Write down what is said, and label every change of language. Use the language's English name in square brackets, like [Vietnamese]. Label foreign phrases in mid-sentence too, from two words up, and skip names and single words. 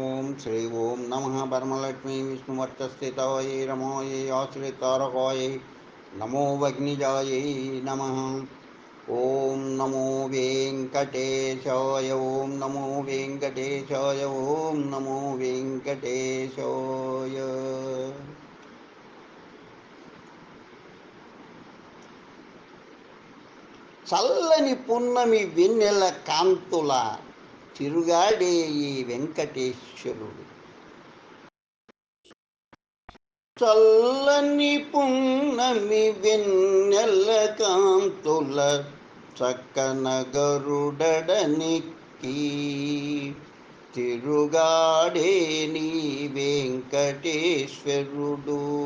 [Sanskrit] श्री ओं नमः परमलक्ष्मी विष्णुवर्चस्थितायै रमायै आश्रितारकायै नमो वग्निजायै नमः। ओं नमो वेङ्कटेशाय। ओं नमो वेङ्कटेशाय। ओं नमो वेङ्कटेशाय। [Telugu] చల్లని పున్నమి వెన్నెల కాంతుల తిరుగాడే ఈ వెంకటేశ్వరుడు. చల్లని పున్నమి వెన్నెల కాంతుల చక్కన గరుడనికి తిరుగాడే నీ వెంకటేశ్వరుడు.